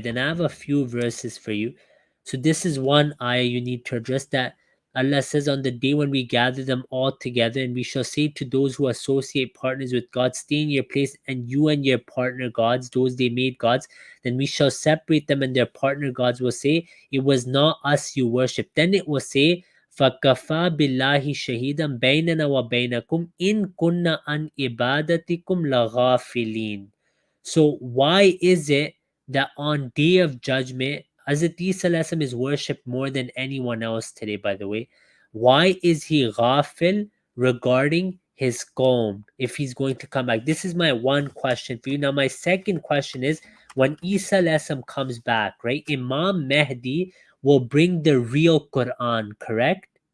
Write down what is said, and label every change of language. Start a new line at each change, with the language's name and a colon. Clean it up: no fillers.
English: Then I have a few verses for you. So this is one ayah you need to address, that Allah says, on the day when we gather them all together, and we shall say to those who associate partners with God, stay in your place, and you and your partner gods, those they made gods, then we shall separate them, and their partner gods will say, it was not us you worship. Then it will say,
Arabic: فَكَفَى بِاللَّهِ شَهِيدًا بَيْنَنَا وَبَيْنَكُمْ إِن كُنَّا عَنْ إِبَادَتِكُمْ لَغَافِلِينَ.
English: So why is it that on Day of Judgment, Hazrat Isa is worshipped more than anyone else today, by the way? Why is he ghafil regarding his qawm if he's going to come back? This is my one question for you. Now, my second question is, when Isa comes back, right, Imam Mahdi will bring the real Quran, correct?